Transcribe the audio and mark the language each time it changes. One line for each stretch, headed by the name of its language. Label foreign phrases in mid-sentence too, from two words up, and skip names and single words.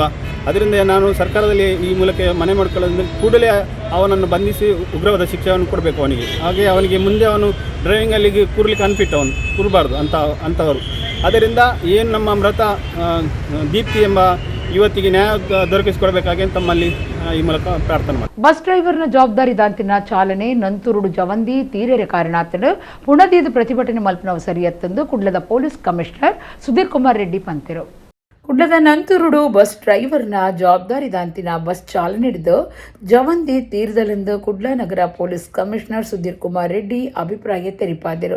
Kannada: ಅದರಿಂದ ನಾನು ಸರ್ಕಾರದಲ್ಲಿ ಈ ಮೂಲಕ ಮನೆ ಮಾಡಿಕೊಳ್ಳೋದ್ರೆ ಕೂಡಲೇ ಅವನನ್ನು ಬಂಧಿಸಿ ಉಗ್ರವಾದ ಶಿಕ್ಷೆಯನ್ನು ಕೊಡಬೇಕು ಅವನಿಗೆ. ಹಾಗೆ ಅವನಿಗೆ ಮುಂದೆ ಅವನು ಡ್ರೈವಿಂಗಲ್ಲಿ ಕೂರ್ಲಿಕ್ಕೆ ಅನ್ಫಿಟ್, ಅವನು ಕೂರಬಾರ್ದು ಅಂಥವರು. ಅದರಿಂದ ಏನು ನಮ್ಮ ಮೃತ ದೀಪ್ತಿ ಎಂಬ ಯುವತಿಗೆ ನ್ಯಾಯ ದೊರಕಿಸಿಕೊಡಬೇಕಾಗಿ ತಮ್ಮಲ್ಲಿ ಈ ಮೂಲಕ ಪ್ರಾರ್ಥನೆ ಮಾಡಿ.
Tulu: ಬಸ್ ಡ್ರೈವರ್ನ ಜವಾಬ್ದಾರಿದಾಂತಿನ ಚಾಲನೆ ನಂತುರುಡು ಜವಂದಿ ತೀರೆರೆ ಕಾರಣಾತನು ಪುಣದೀದು ಪ್ರತಿಭಟನೆ ಮಲ್ಪನವು ಸರಿಯತ್ತಂದು ಕುಡ್ಲದ ಪೊಲೀಸ್ ಕಮಿಷನರ್ ಸುಧೀರ್ ಕುಮಾರ್ ರೆಡ್ಡಿ ಪಂತಿರು. ಕುಡ್ಲದ ನಂತುರುಡು ಬಸ್ ಡ್ರೈವರ್ನ ಜವಾಬ್ದಾರಿದಾಂತಿನ ಬಸ್ ಚಾಲನೆ ಹಿಡಿದು ಜವಂದಿ ತೀರ್ದಲೆಂದು ಕುಡ್ಲ ನಗರ ಪೊಲೀಸ್ ಕಮಿಷನರ್ ಸುಧೀರ್ ಕುಮಾರ್ ರೆಡ್ಡಿ ಅಭಿಪ್ರಾಯ ತೆರಿಪಾದರು.